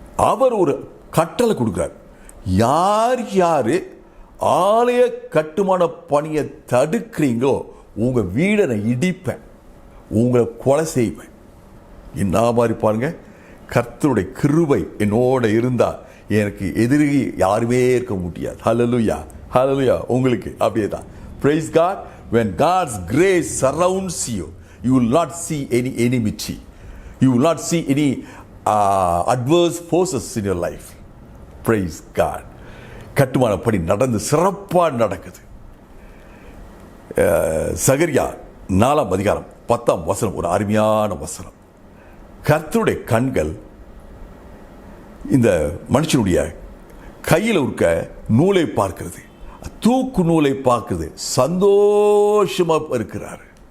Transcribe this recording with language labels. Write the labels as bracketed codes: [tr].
[ta] அவர் ஒரு கட்டளை கொடுக்கிறார், யார் யாரு ஆலய கட்டுமான பணியை தடுக்கிறீங்களோ உங்க வீடை நான் இடிப்பேன், உங்களை கொலை செய்வேன். என்ன மாதிரி பாருங்க, கர்த்தருடைய கிருபை என்னோட இருந்தா எனக்கு எதிரி யாருமே இருக்க முடியாது. ஹல்லேலூயா, ஹல்லேலூயா. உங்களுக்கு அப்படியே தான். [en] Praise God. When God's grace surrounds you, you will not see any enmity, you will not see any adverse forces in your life. Praise God. [ta] கட்டுமான பணி நடந்து சிறப்பா நடக்குது. சகரியா 4ஆம் அதிகாரம் 10ஆம் வசனம் ஒரு அருமையான வசனம். கர்த்தருடைய கண்கள் இந்த மனுஷனுடைய கையில் இருக்க நூலை பார்க்கிறது, தூக்கு நூலை பார்க்கிறது, சந்தோஷமா இருக்கிறார்.